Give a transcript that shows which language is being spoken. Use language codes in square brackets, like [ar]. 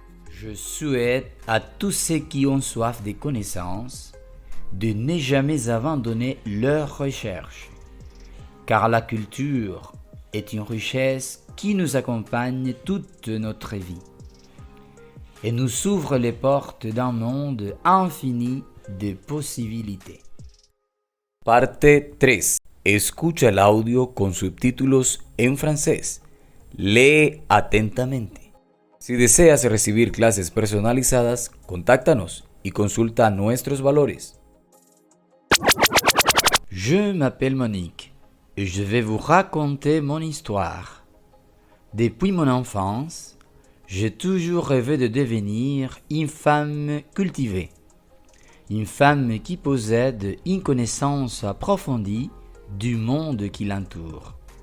[fr] Je souhaite à tous ceux qui ont soif de connaissances de ne jamais abandonner leurs recherches, car la culture est une richesse qui nous accompagne toute notre vie. et nous ouvre les portes d'un monde infini de posibilidades. [es] Parte 3. Escucha el audio con subtítulos en francés. Lee atentamente. Si deseas recibir clases personalizadas, contáctanos y consulta nuestros valores. [fr] Je m'appelle Monique et je vais vous raconter mon histoire. Depuis mon enfance, j'ai toujours rêvé de devenir une femme cultivée, une femme qui possède une connaissance approfondie du monde qui l'entoure.